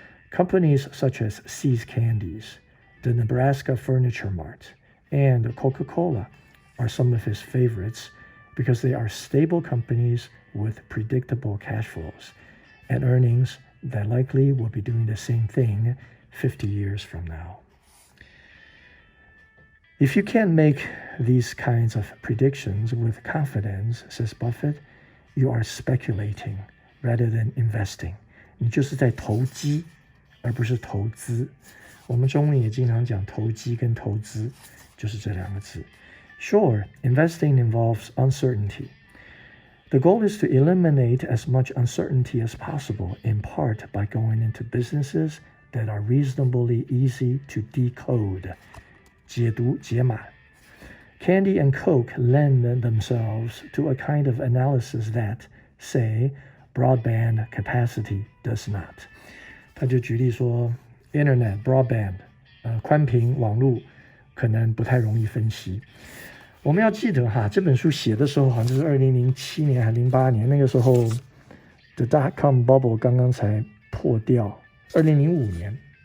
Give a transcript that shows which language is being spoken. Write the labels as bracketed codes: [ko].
[en] Companies such as See's Candies, the Nebraska Furniture Mart, and Coca-Cola are some of his favorites because they are stable companies with predictable cash flows and earnings that likely will be doing the same thing 50 years from now. If you can't make these kinds of predictions with confidence, says Buffett, you are speculating rather than investing. [zh] 你就是在投机，而不是投资。我们中文也经常讲投机跟投资，就是这两个字。 [en] Sure, investing involves uncertainty. The goal is to eliminate as much uncertainty as possible, in part by going into businesses that are reasonably easy to decode. [zh] 解读解码。 [en] Candy and Coke lend themselves to a kind of analysis that, say, broadband capacity does not. [zh] 他就举例说 Internet, broadband, 宽频网络可能不太容易分析。我们要记得哈，这本书写的时候好像就是2007年还08年，那个时候 [en] The dot-com bubble [zh] 刚刚才破掉，2005年。